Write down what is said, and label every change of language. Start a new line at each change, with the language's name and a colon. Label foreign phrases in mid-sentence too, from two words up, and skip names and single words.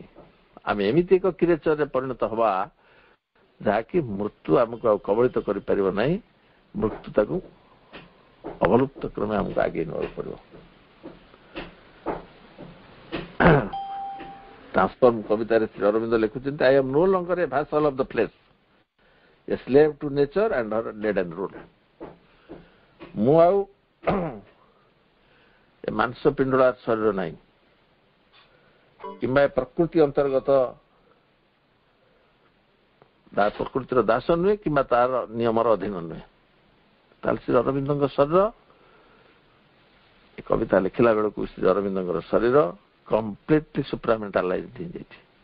Odia: ଆମେ ଏମିତି ଏକ କ୍ରିଏଚରରେ ପରିଣତ ହେବା ଯାହାକି ମୃତ୍ୟୁ ଆମକୁ ଆଉ କବଳିତ କରିପାରିବ ନାହିଁ, ମୃତ୍ୟୁ ତାକୁ ଅବଲୁପ୍ତ କ୍ରମେ ଆମକୁ ଆଗେଇ ନେବାକୁ ପଡ଼ିବ। ଟ୍ରାନ୍ସଫର୍ମ କବିତାରେ ଶ୍ରୀ ଅରବିନ୍ଦ ଲେଖୁଛନ୍ତି,
English: I am no longer a vassal of the flesh, a slave to nature and her leaden rule.
Odia: ମୁଁ ଆଉ ଏ ମାଂସ ପିଣ୍ଡୁଳା ଶରୀର ନାହିଁ କିମ୍ବା ପ୍ରକୃତି ଅନ୍ତର୍ଗତ ପ୍ରକୃତିର ଦାସ ନୁହେଁ କିମ୍ବା ତାର ନିୟମର ଅଧୀନ ନୁହେଁ। ତାହେଲେ ଶ୍ରୀ ଅରବିନ୍ଦଙ୍କ ଶରୀର, ଏ କବିତା ଲେଖିଲା ବେଳକୁ ଶ୍ରୀ ଅରବିନ୍ଦଙ୍କର ଶରୀର
English: completely supramentalized
Odia: ହେଇଯାଇଛି।